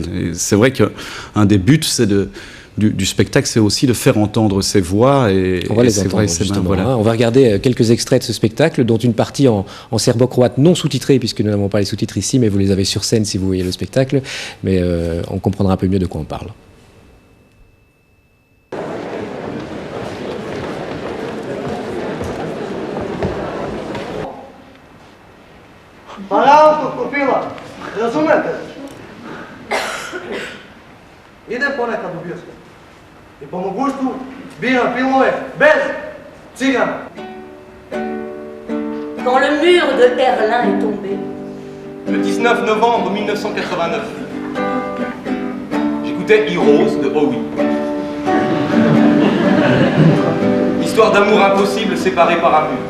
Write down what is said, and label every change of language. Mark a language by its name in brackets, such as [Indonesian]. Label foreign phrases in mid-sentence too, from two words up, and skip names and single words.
[French] Et c'est vrai qu'un des buts, du spectacle, c'est aussi de faire entendre ces voix. Et on va les entendre, justement. Voilà. On va regarder quelques extraits de ce spectacle, dont une partie en serbo-croate non sous-titrée, puisque nous n'avons pas les sous-titres ici, mais vous les avez sur scène si vous voyez le spectacle. Mais on comprendra un peu mieux de quoi on parle. [Serbian] Idem ponekad u bioskop. I po mogućstvu biram filmove bez cigana. [French] Quand le mur de Berlin est tombé. Le 19 novembre 1989, j'écoutais Heroes de Howie. Histoire d'amour impossible séparé par un mur.